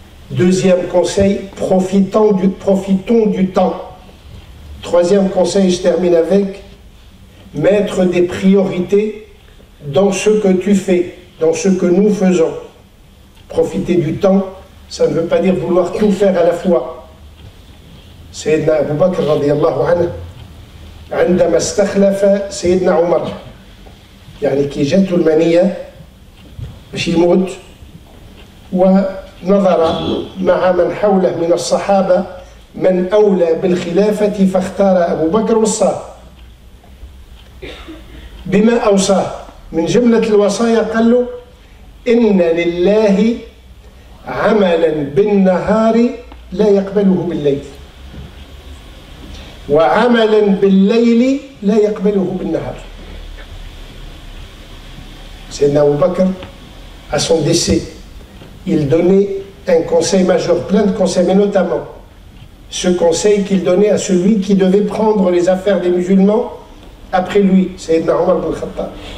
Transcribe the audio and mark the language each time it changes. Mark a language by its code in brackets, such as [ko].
[fr] Deuxième conseil, profitons du temps. Troisième conseil, je termine avec, mettre des priorités dans ce que tu fais, dans ce que nous faisons. Profiter du temps, ça ne veut pas dire vouloir tout faire à la fois. [ar] Sayyidina Abu Bakr radiyallahu anhu, عندما استخلف سيدنا عمر يعني كي جاته المنية باش يموت ونظر مع من حوله من الصحابة من أولى بالخلافة فاختار أبو بكر وصاه بما أوصاه من جملة الوصايا قال له إن لله عملا بالنهار لا يقبله بالليل وعملا بالليل لا يقبله بالنهار. [fr] Sayyidina Abu Bakr, à son décès, il donnait un conseil majeur, plein de conseils, mais notamment ce conseil qu'il donnait à celui qui devait prendre les affaires des musulmans après lui, Sayyidina Omar ibn Khattab.